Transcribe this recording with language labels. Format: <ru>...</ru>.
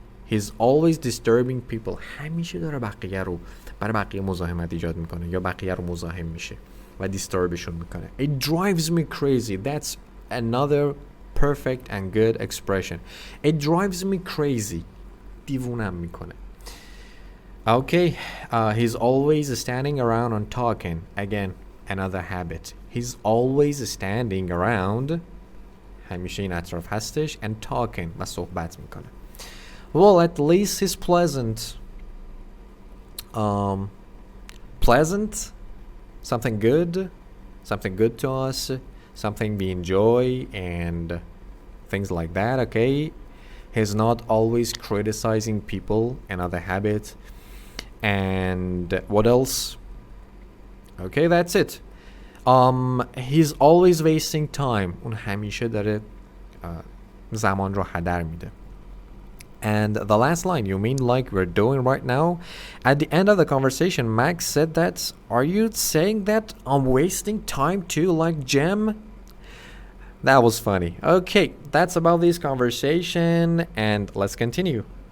<en>He's always disturbing people.</en> <fa>همیشه داره بقیه رو برای بقیه مزاحمت ایجاد میکنه یا بقیه رو مزاحم میشه و دیستربشون میکنه.</fa> <en>It drives me crazy. That's another perfect and good expression. It drives me crazy.</en> <fa>دیوونم میکنه.</fa> <en>Okay, he's always standing around and talking. Again, another habit. He's always standing around.</en> <fa>همیشه این اطراف هستش</fa> <en>and talking</en> <fa>و صحبت میکنه.</fa> <en>Well, at least he's pleasant. Pleasant, something good to us, something we enjoy and things like that. Okay, he's not always criticizing people, another habit. And what else? Okay, that's it. He's always wasting time.</en> <fa>اون همیشه داره زمان رو هدر میده.</fa> <en>And the last line, you mean like we're doing right now? At the end of the conversation, Max said that, are you saying that I'm wasting time too, like Jem? That was funny. Okay, that's about this conversation, and let's continue.</en>